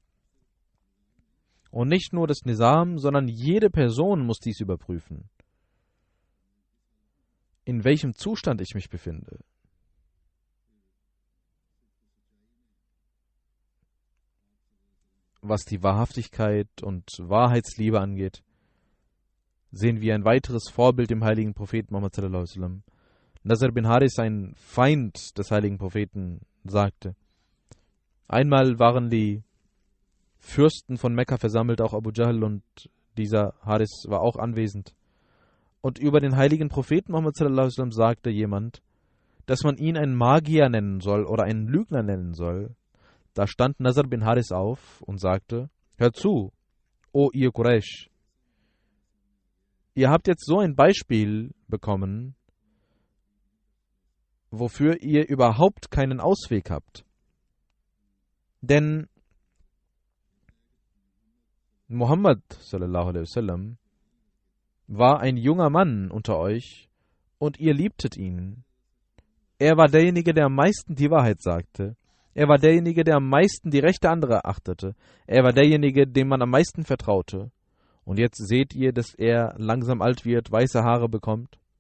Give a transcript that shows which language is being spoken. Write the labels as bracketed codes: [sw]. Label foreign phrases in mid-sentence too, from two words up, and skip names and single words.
[de] Und nicht nur das Nizam, sondern jede Person muss dies überprüfen, in welchem Zustand ich mich befinde. Was die Wahrhaftigkeit und Wahrheitsliebe angeht, sehen wir ein weiteres Vorbild im heiligen Propheten Muhammad [ar] صلى الله عليه وسلم. [de] Nazar bin Haris, ein Feind des heiligen Propheten, sagte: Einmal waren die Fürsten von Mekka versammelt, auch Abu Jahl, und dieser Haris war auch anwesend. Und über den heiligen Propheten Muhammad [ar] صلى الله عليه وسلم [de] sagte jemand, dass man ihn einen Magier nennen soll oder einen Lügner nennen soll. Da stand Nazar bin Haris auf und sagte: Hört zu, o ihr Quraysh, ihr habt jetzt so ein Beispiel bekommen, wofür ihr überhaupt keinen Ausweg habt. Denn Muhammad [ar] صلى الله عليه وسلم [de] war ein junger Mann unter euch und ihr liebtet ihn. Er war derjenige, der am meisten die Wahrheit sagte. Er war derjenige, der am meisten die Rechte anderer achtete. Er war derjenige, dem man am meisten vertraute. Und jetzt seht ihr, dass er langsam alt wird, weiße Haare bekommt.